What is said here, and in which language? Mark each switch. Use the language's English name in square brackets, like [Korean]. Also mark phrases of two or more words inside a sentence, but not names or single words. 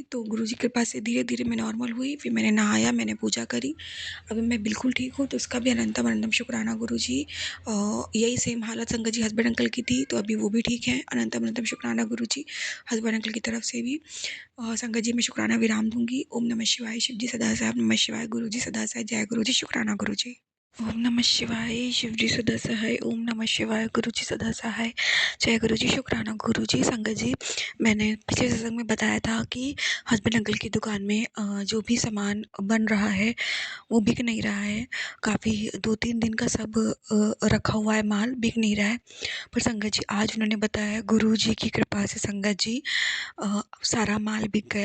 [Hindi] तो गुरुजी की कृपा से धीरे धीरे मैं नॉर्मल हुई, फिर मैंने नहाया, मैंने पूजा करी, अभी मैं बिल्कुल ठीक हूँ, तो उसका भी अनंतम अनंतम शुक्राना गुरुजी। यही सेम हालत संगत जी हस्बैंड अंकल की थी, तो अभी वो भी ठीक है, अनंतम अनंतम शुक्राना गुरुजी हस्बैंड अंकल की तरफ से भी। संगत जी मैं शुक्राना विराम दूंगी। [Sanskrit] ओम नमः शिवाय, [Hindi] शिव जी सदा साहब नमः शिवाय, गुरु जी सदा साहब, जय गुरु जी, शुक्राना गुरु जी। [Sanskrit] ओम नमः शिवाय, [Hindi] शिव जी सदा सहाय, [Sanskrit] ओम नमः शिवाय, [Hindi] गुरु जी सदा सहाय, जय गुरु जी, शुक्राना गुरु जी। संगत जी मैंने पिछले सत्संग में बताया था कि हस्बैंड अंकल की दुकान में जो भी सामान बन रहा है वो बिक नहीं रहा है, काफ़ी 2-3 दिन का सब रखा हुआ है, माल बिक नहीं रहा है। पर संगत जी आज उन्होंने बताया गुरु जी की कृपा से संगत जी सारा माल बिक गया।